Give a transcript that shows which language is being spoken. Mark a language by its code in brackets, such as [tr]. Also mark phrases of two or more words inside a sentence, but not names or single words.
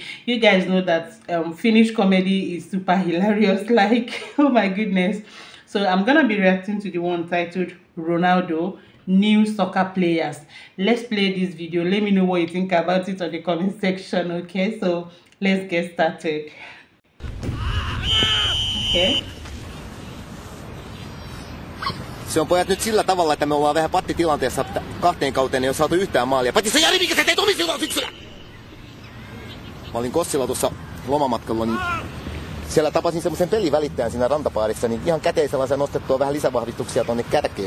[en] You guys know that Finnish comedy is super hilarious, like oh my goodness. So I'm gonna be reacting to the one titled Ronaldo New Soccer Players. Let's play this video. Let me know what you think about it on the comment section, okay? So let's get started. Okay. [fi] Se on pojat nyt sillä tavalla, että me ollaan vähän pattitilanteessa kahteen kauteen, ei ole saatu yhtään maalia. Paitsi se Jari, mikä sä teit omissa syksyllä? Mä olin Kossilla tuossa lomamatkalla, niin siellä tapasin semmoisen pelivälittäjän siinä rantapaarissa, niin ihan käteisellä sai nostettua vähän lisävahvistuksia tonne kärkeen.